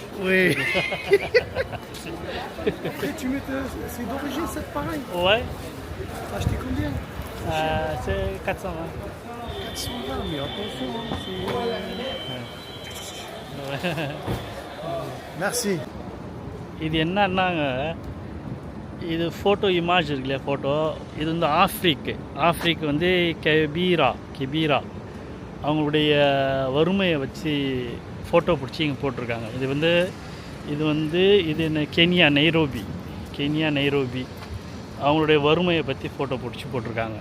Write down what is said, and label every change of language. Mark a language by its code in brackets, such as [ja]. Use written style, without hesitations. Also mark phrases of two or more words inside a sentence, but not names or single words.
[fr] Oui. Après, tu mets. C'est d'origine, c'est pareil. Ouais. T'as acheté combien? C'est 420. 420, mais attention, c'est. Merci. [ta] இது என்னன்னாங்க, இது [en] photo image [ta] இருக்கு இல்லையா, ஃபோட்டோ இது வந்து ஆஃப்ரிக்கு வந்து கெபீரா அவங்களுடைய வறுமையை வச்சு ஃபோட்டோ பிடிச்சி இங்கே போட்டிருக்காங்க. இது என்ன கென்யா நைரோபி அவங்களுடைய வறுமையை பற்றி ஃபோட்டோ பிடிச்சி போட்டிருக்காங்க.